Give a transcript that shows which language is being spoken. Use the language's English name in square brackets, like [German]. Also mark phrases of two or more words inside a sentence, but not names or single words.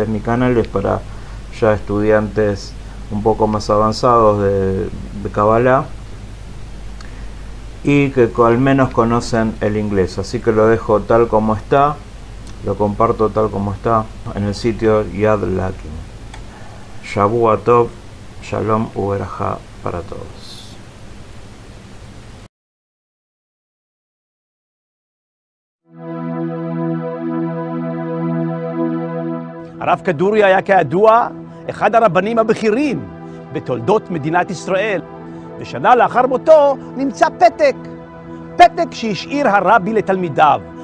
[Spanish] Mi canal es para ya estudiantes un poco más avanzados de Kabbalah, y que al menos conocen el inglés. Así que lo dejo tal como está, lo comparto tal como está en el sitio Yadlahakim. [Hebrew] שבוע טוב, שלום וברכה [Spanish] para todos. [Hebrew] הרב כדורי היה כידוע אחד הרבנים הבכירים בתולדות מדינת ישראל. ושנה לאחר מותו נמצא פתק שהשאיר הרבי לתלמידיו.